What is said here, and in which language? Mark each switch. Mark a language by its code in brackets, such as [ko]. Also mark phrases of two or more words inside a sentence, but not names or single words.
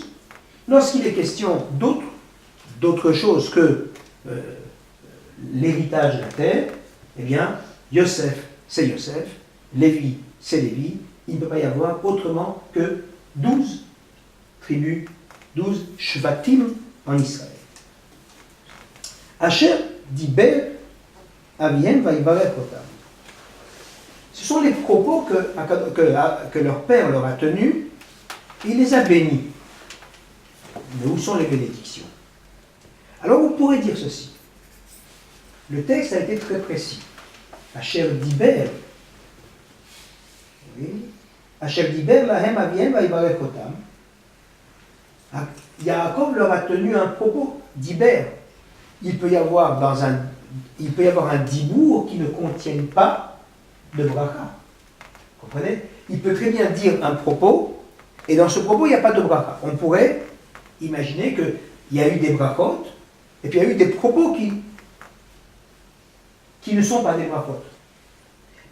[fr] Lorsqu'il est question d'autre chose que l'héritage de la terre, eh bien, Yosef, c'est Yosef, Lévi, c'est Lévi. Il ne peut pas y avoir autrement que 12 tribus, 12 shvatim en Israël. [he] אשר דיבר אביהם ויברך אותם. [fr] Ce sont les propos que leur père leur a tenus. Il les a bénis. Mais où sont les bénédictions? Alors vous pourrez dire ceci. Le texte a été très précis. [he] אשר דיבר. Oui. אשר דיבר להם אביהם ויברך אותם. [fr] Yaakov leur a tenu un propos diber. Il peut y avoir un dibour qui ne contienne pas de bracha. Vous comprenez? Il peut très bien dire un propos, et dans ce propos, il n'y a pas de bracha. On pourrait imaginer qu'il y a eu des brachot, et puis il y a eu des propos qui ne sont pas des brachot.